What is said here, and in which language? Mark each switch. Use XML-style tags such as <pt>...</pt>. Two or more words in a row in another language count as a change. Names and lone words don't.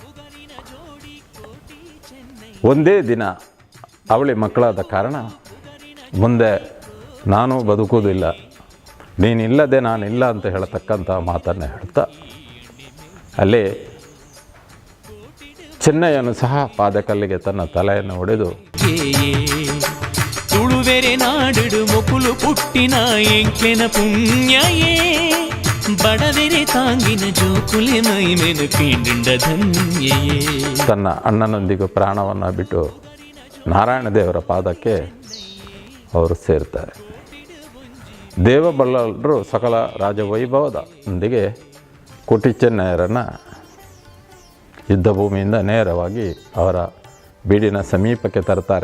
<kn>ಒಂದೇ ದಿನ ಅವಳಿ ಮಕ್ಕಳಾದ ಕಾರಣ ಮುಂದೆ ನಾನು ಬದುಕುವುದಿಲ್ಲ, ನೀನಿಲ್ಲದೆ ನಾನಿಲ್ಲ ಅಂತ ಹೇಳತಕ್ಕಂಥ ಮಾತನ್ನು ಹೇಳ್ತಾ ಅಲ್ಲಿ ಚೆನ್ನಯ್ಯನು ಸಹ ಪಾದಕಲ್ಲಿಗೆ ತನ್ನ ತಲೆಯನ್ನು ಹೊಡೆದು</kn> <tcy>ತುಳುವೆರೆ ನಾಡಿಡು ಮೊಕುಲು ಪುಟ್ಟಿನ ಎಂಕ್ಲೆನ ಪುಣ್ಯಯೇ ಬಡವೆರೆ ತಾಂಗಿನ ಜೋಕುಲೆ ಮೈಮೆನು ಪೀಂಡಿಂಡ ಧನ್ಯಯೇ</tcy> <kn>ತನ್ನ ಅಣ್ಣನೊಂದಿಗೆ ಪ್ರಾಣವನ್ನು ಬಿಟ್ಟು ನಾರಾಯಣ ದೇವರ ಪಾದಕ್ಕೆ ಅವರು ಸೇರ್ತಾರೆ. ದೇವಬಲ್ಲಾಳರು ಸಕಲ ರಾಜವೈಭವದೊಂದಿಗೆ ಕೋಟಿ ಚೆನ್ನಯ್ಯರನ್ನು ಯುದ್ಧಭೂಮಿಯಿಂದ ನೇರವಾಗಿ ಅವರ ಬೀಡಿನ ಸಮೀಪಕ್ಕೆ ತರ್ತಾರೆ.</kn>